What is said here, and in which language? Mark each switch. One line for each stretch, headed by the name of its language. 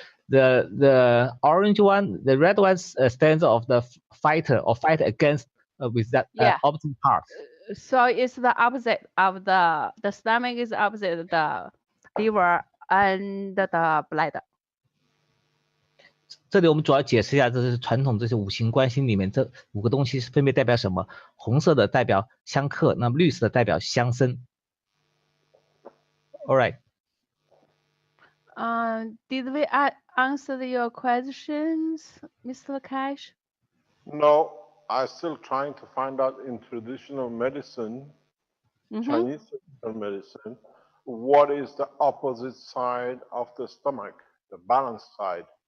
English: The orange one, the red one stands of the fighter or fight against with that opposite part. So it's the opposite of the stomach is opposite of the liver and the bladder.
Chinese: 这里我们主要解释一下，这是传统这些五行关系里面这5个东西是分别代表什么？红色的代表相克，那么绿色的代表相生。
English: All right. Did we answer your questions, Mr. Cash? No, I'm still trying to find out in traditional medicine, Chinese traditional medicine, what is the opposite side of the stomach, the balanced side?